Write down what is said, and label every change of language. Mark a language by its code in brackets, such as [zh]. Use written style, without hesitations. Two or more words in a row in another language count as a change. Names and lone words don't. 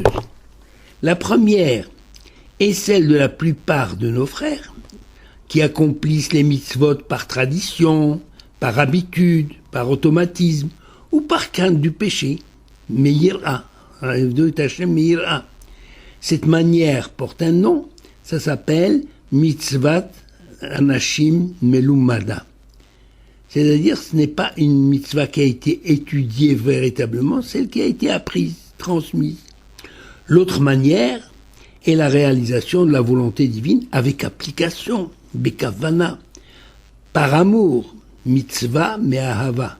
[fr] La première est celle de la plupart de nos frères, qui accomplissent les mitzvot par tradition, par habitude, par automatisme, ou par crainte du péché, meira. Cette manière porte un nom, ça s'appelle [he] מצות אנשים מלומדה. [fr] C'est-à-dire, ce n'est pas une mitzvah qui a été étudiée véritablement, celle qui a été apprise, transmise. L'autre manière est la réalisation de la volonté divine avec application, bekavana, par amour, [he] מצוה מאהבה.